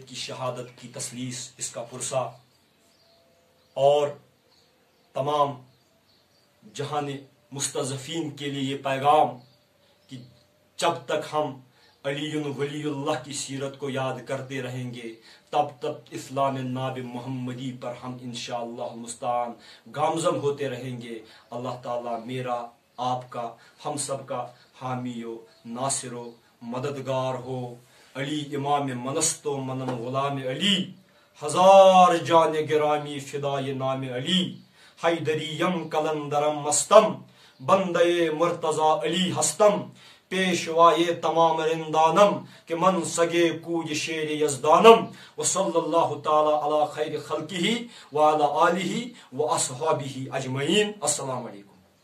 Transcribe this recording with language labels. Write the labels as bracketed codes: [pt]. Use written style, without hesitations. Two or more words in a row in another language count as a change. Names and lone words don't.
[ur] کی شہادت کی تسلیس، اس کا پرسہ، اور تمام جہان مستضعفین کے لیے یہ پیغام کہ جب تک ہم علی ولی اللہ کی سیرت کو یاد کرتے رہیں گے تب تک اسلام ناب محمدی پر ہم [ar] انشاءاللہ المستعان [ur] گامزن ہوتے رہیں گے. اللہ تعالیٰ میرا، آپ کا، ہم سب کا حامی و ناصر و مددگار ہو. [fa] علی امام منست و منن غلام علی، ہزار جان گرامی فدای نام علی. حیدریم کلندرم مستم، بندے مرتضی علی ہستم. پیشوائے تمام رندانم کہ من سگے کوج شیر یزدانم. [ar] وصلی اللہ تعالی علی خیر خلقہ وعلی آلہ واصحابہ اجمعین. السلام علیکم.